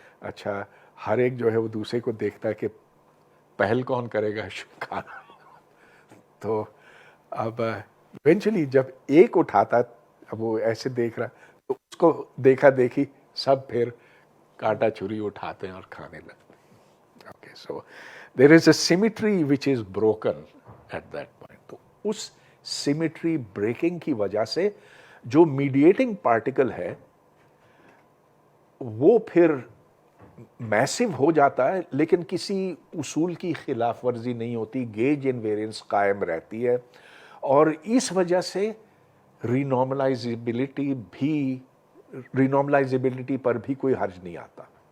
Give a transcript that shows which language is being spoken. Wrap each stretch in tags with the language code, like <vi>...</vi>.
<ur>اچھا, ہر ایک جو ہے وہ دوسرے کو دیکھتا ہے کہ پہل کون کرے گا کھانا. تو اب ایونچولی جب ایک اٹھاتا, اب وہ ایسے دیکھ رہا, تو اس کو دیکھا دیکھی سب پھر کانٹا چھری اٹھاتے ہیں اور کھانے لگتے ہیں.</ur> <en>Okay, so there is a symmetry which is broken at that point.</en> <ur>تو اس سیمیٹری بریکنگ کی وجہ سے جو میڈیٹنگ پارٹیکل ہے وہ پھر میسو ہو جاتا ہے, لیکن کسی اصول کی خلاف ورزی نہیں ہوتی, گیج انویرینس قائم رہتی ہے, اور اس وجہ سے رینارملائزیبلٹی پر بھی کوئی حرج نہیں آتا.</ur>